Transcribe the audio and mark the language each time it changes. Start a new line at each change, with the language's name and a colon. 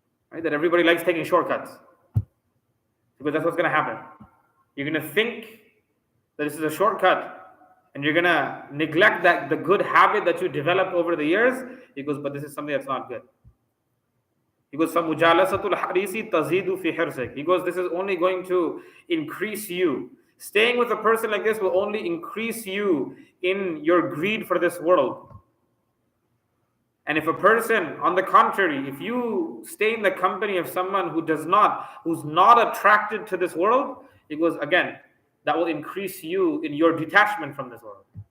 English: Right? That everybody likes taking shortcuts, because that's what's going to happen. You're going to think that this is a shortcut, and you're going to neglect the good habit that you developed over the years. He goes, but this is something that's not good. He goes,
Arabic: فَمُجَالَسَةُ الْحَرِيسِ تَزِيدُ فِي حِرْسِكَ.
English: He goes, this is only going to increase you. Staying with a person like this will only increase you in your greed for this world. And if a person, on the contrary, if you stay in the company of someone who's not attracted to this world, he goes, again, that will increase you in your detachment from this world.